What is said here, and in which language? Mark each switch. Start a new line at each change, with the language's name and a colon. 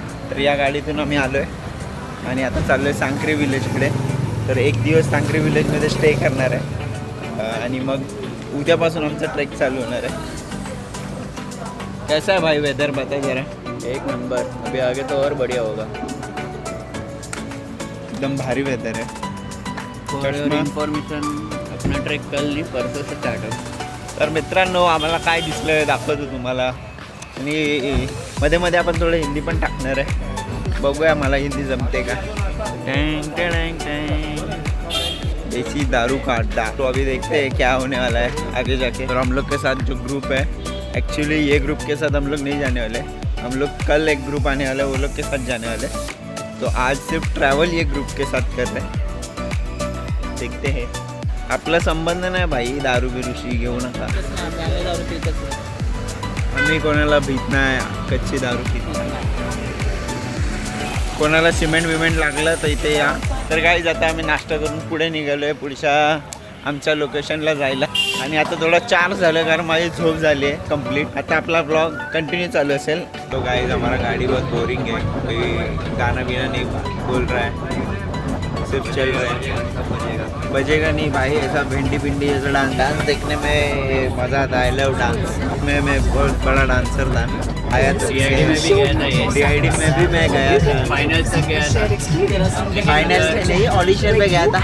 Marathi: तर या गाडीतून आम्ही आलो आहे आणि आता चाललो आहे सांक्री विलेजकडे. तर एक दिवस सांक्री विलेजमध्ये स्टे करणार आहे आणि मग उद्यापासून आमचा ट्रेक चालू होणार आहे.
Hindi: कैसा है भाई वेदर बता जरा. एक नंबर. अभी आगे तो और बढ़िया होगा. एकदम भारी वेदर है. फॉर इन्फॉर्मेशन अपना ट्रेक कल नहीं परसों से स्टार्ट हो.
Marathi: तर मित्रांनो आम्हाला काय दिसलं दाखवतो तुम्हाला आणि मध्ये मध्ये आपण थोडं हिंदी पण टाकणार आहे. बघूया मला हिंदी जमते का. टँग टँग टँग
Hindi: देसी दारू का अड्डा. तो अभी देखते हैं क्या होने वाला है आगे जाके. और हम लोग के साथ जो ग्रुप है एक्चुअली ये ग्रुप के साथ हम लोग नहीं जाने वाले. हम लोग कल एक ग्रुप आने वाला है वो लोग के साथ जाने वाले. तो आज सिर्फ ट्रैवल ये ग्रुप के साथ कर रहे हैं. देखते हैं.
Marathi: आपला संबंध नाही भाई दारू बिरूशी घेऊ नका. आम्ही कोणाला भीत नाही कच्ची दारू पित नाही. कोणाला सिमेंट विमेंट लागलं तर इथे या. तर काही जाता आम्ही नाश्ता करून पुढे निघालो आहे पुढच्या आमच्या लोकेशनला जायला. आणि आता थोडं चार्ज झालं कारण माझी झोप झाली आहे कंप्लीट. आता आपला ब्लॉग कंटिन्यू चालू असेल.
Hindi: तो गाइस हमारा गाड़ी बहुत बोरिंग है, कोई गाना बीना नहीं बोल रहा है, सिर्फ चल रहा है. बजेगा नहीं भाई. ऐसा भिंडी भिंडी जैसा डांस देखने में मज़ा आता है. लव डांस में मैं बहुत बड़ा डांसर था. आया तो CID में भी मैं गया था. फाइनल से गया था. फाइनल से नहीं ऑडिशन पे गया था.